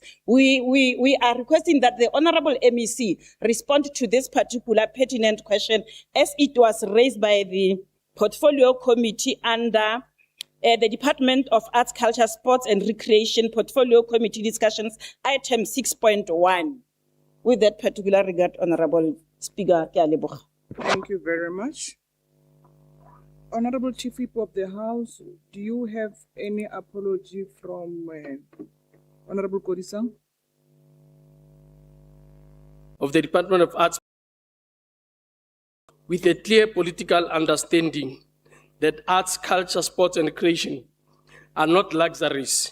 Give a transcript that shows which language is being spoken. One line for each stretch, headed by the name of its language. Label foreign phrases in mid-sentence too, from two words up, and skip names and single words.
English: We are requesting that the Honorable MEC respond to this particular pertinent question as it was raised by the Portfolio Committee under the Department of Arts, Culture, Sports and Recreation Portfolio Committee discussions, item 6.1. With that particular regard, Honorable Speaker,
Tswana: ke a leboga.
English: Thank you very much. Honorable Chief Whip of the House, do you have any apology from Honorable Kodisang? Of the Department of Arts with a clear political understanding that arts, culture, sports, and recreation are not luxuries.